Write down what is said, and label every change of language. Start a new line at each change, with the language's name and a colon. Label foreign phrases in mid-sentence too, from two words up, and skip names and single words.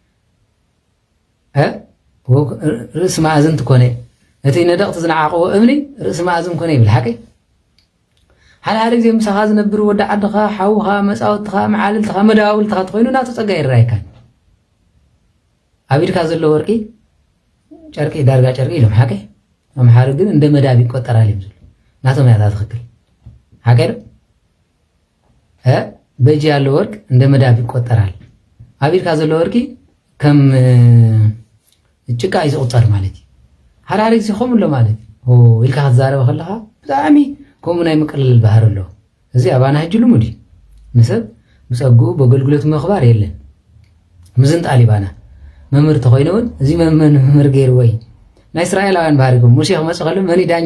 Tigrinya: ርእሲ ማእዝን ትኮነ እቲ ነደቅቲ ዝነዓቕዎ እምኒ ርእሲ ማእዝን ኮነ ይብል ሓቂ ሓደ ግዜ ምሳኻ ዝነብር ወዲ ዓድኻ ሓውኻ መፃወትኻ መዓልልትኻ መዳውልትኻ ተኮይኑ ናቱ ፀጋ ይረኣየካን ኣብ ኢድካ ዘሎ ወርቂ ጨርቂ ዳርጋ ጨርቂ ኢሎም ሓቂ ኣምሓሪ ግን
Amharic: እንደ መዳብ ይቆጠራል
Tigrinya: እዮም ዝብሉ ናቶም ያታ ትኽክል ሓቂ
Amharic: በእጅ ያለው ወርቅ እንደ መዳብ ይቆጠራል
Tigrinya: ኣብ ኢድካ ዘሎ ወርቂ ከም ጭቃ እዩ ዝቁፀር ማለት እዩ ሓደ ግዜ ከምኡ ኣሎ ማለት እዩ ኢልካ ክትዛረበ ከለኻ ብጣዕሚ ከምኡ ናይ ምቅልል ባህር ኣሎ እዚ ኣባና ሕጂ ልሙድ እዩ ንሰብ ብፀጉኡ በገልግሎቱ ምኽባር የለን ምዝንጣል ይባና መምህር ተኮይነውን እዚ መምህር ገይሩ ወይ ናይ እስራኤላውያን ባህሪ ከም ሙሴ ክመፅእ ከሎ መኒ ዳኛ